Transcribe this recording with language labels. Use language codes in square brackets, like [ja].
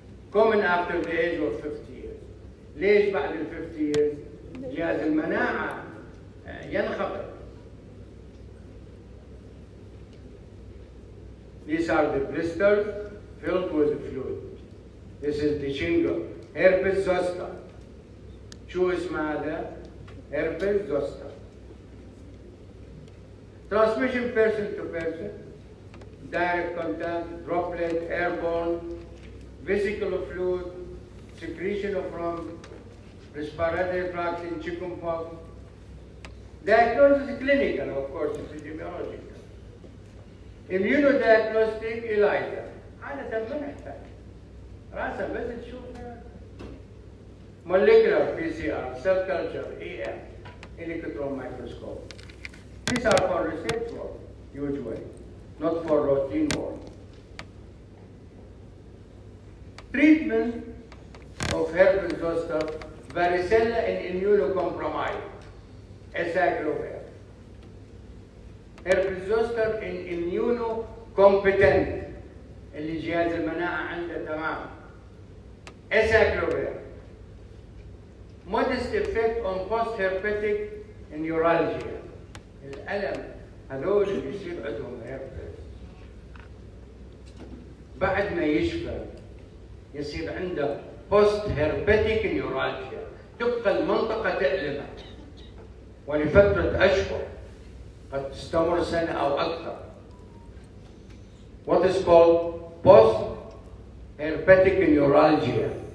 [en] Common after the age of 50 years. [ar] ليش بعد ال 50 years؟ جهاز المناعة ينخفض. [en] These are the blisters filled with fluid. This is the shingle. Herpes zoster. [ar] شو اسم هذا؟ Herpes zoster. [en] Transmission person to person, direct contact, droplet, airborne, vesicular fluid, secretion from respiratory tract in chickenpox. Diagnosis is clinical, of course, epidemiological. [ar] Immunodiagnostic ELISA. عادة ما نحتاج. راسا بس تشوف [en] molecular PCR, cell culture, EM, electron microscope. These are for research work, usually, not for routine work. Treatment of herpes zoster, varicella in immunocompromised, acyclovir. Herpes zoster in immunocompetent, [ar] اللي جهاز المناعة عنده تمام. [en] Acyclovir. Modest effect on post-herpetic neuralgia. [ar] الألم هذول اللي بيصير عندهم هيربس بعد ما يشفى يصير عنده post-herpetic neuralgia. تبقى المنطقة تألمه ولفترة أشهر قد تستمر سنة أو أكثر. [en] What is called post-herpetic neuralgia.